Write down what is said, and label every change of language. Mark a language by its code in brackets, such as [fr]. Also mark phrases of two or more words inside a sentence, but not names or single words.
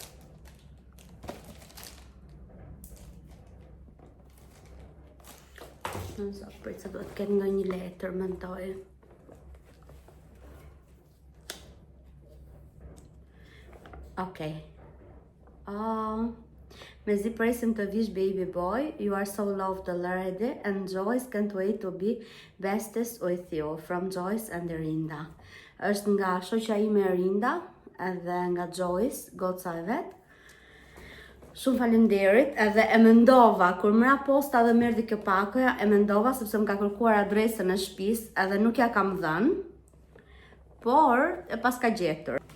[sq] Në zot, për që do të ketë ndonjë letër, mendoj. Okej. Mezi presim të vish [en] baby boy, you are so loved already and Joyce can't wait to be bestest with you, from Joyce and Erinda. [sq] Është nga shoqja ime Erinda edhe nga Joyce, goca e vet. Shumë faleminderit, edhe e mendova kur mëra posta dhe merdi kjo pakoja, e mendova sepse më ka kërkuar adresën e shtëpisë edhe nuk ja kam dhënë, por e pas ka gjetur.